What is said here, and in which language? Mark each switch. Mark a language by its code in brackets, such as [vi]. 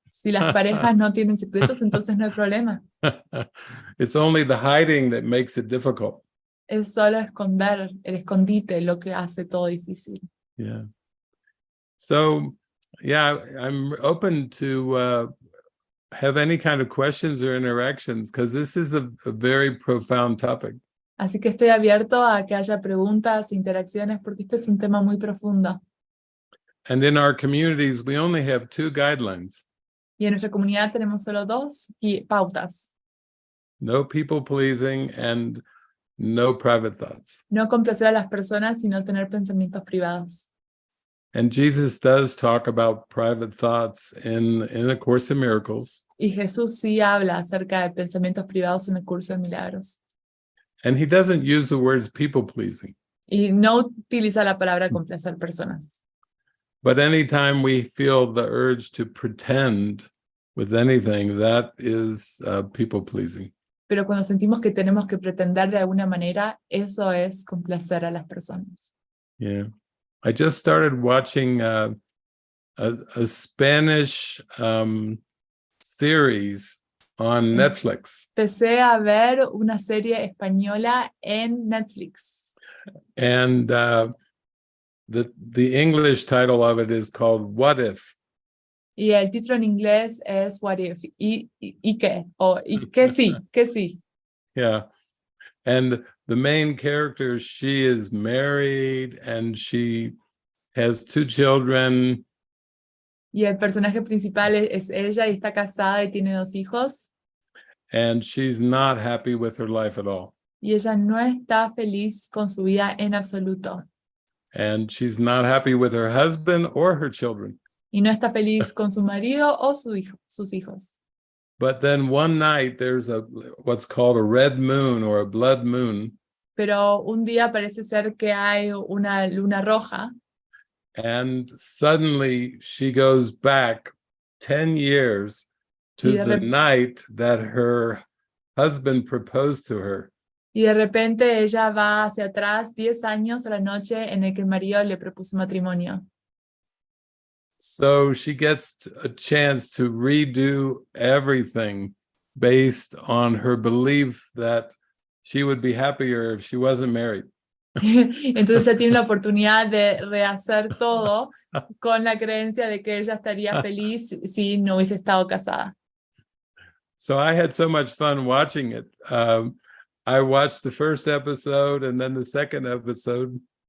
[es] Si las parejas no tienen secretos, entonces no hay problema. [en] It's only the hiding that makes it difficult. [es] Es solo esconder, el escondite, lo que hace todo difícil. [en] Yeah. So, yeah, I'm open to have any kind of questions or interactions, because this is a very profound topic. [es] Así que estoy abierto a que haya preguntas, interacciones, porque este es un tema muy profundo. [en] And in our communities, we only have 2 guidelines. [es] Y en nuestra comunidad tenemos solo 2 pautas. [en] No people pleasing and no private thoughts. [es] No complacer a las personas, sino tener pensamientos privados. [en] And Jesus does talk about private thoughts in A Course in Miracles. [es] Y Jesús sí habla acerca de pensamientos privados en el Curso de Milagros. [en] And he doesn't use the words people pleasing. [es] Y no utiliza la palabra complacer personas. [en] But anytime we feel the urge to pretend with anything, that is people pleasing. [es] Pero cuando sentimos que tenemos que pretender de alguna manera, eso es complacer a las personas. [en] Yeah. I just started watching a Spanish series on Netflix. [es] Empecé a ver una serie española en Netflix. [en] And the English title of it is called What If? [es] Y el título en inglés es What If? ¿Y qué? O ¿y qué sí? ¿Qué sí? [en] Yeah. And the main character, she is married and she has 2 children. [es] Y el personaje principal es ella y está casada y tiene 2 hijos. [en] And she's not happy with her life at all. [es] Y ella no está feliz con su vida en absoluto. [en] And she's not happy with her husband or her children. [es] Y no está feliz con su marido o sus hijos. [en] But then one night there's what's called a red moon or a blood moon. [es] Pero un día parece ser que hay una luna roja. [en] And suddenly she goes back 10 years to the night that her husband proposed to her. [es] Y de repente ella va hacia atrás 10 años a la noche en el que el marido le propuso matrimonio. [en] So she gets a chance to redo everything based on her belief that she would be happier if she wasn't married. [es] Entonces ella tiene la oportunidad de rehacer todo con la creencia de que ella estaría feliz si no hubiese estado casada. [en] So I had so much fun watching it. I watched the first episode and then the second episode.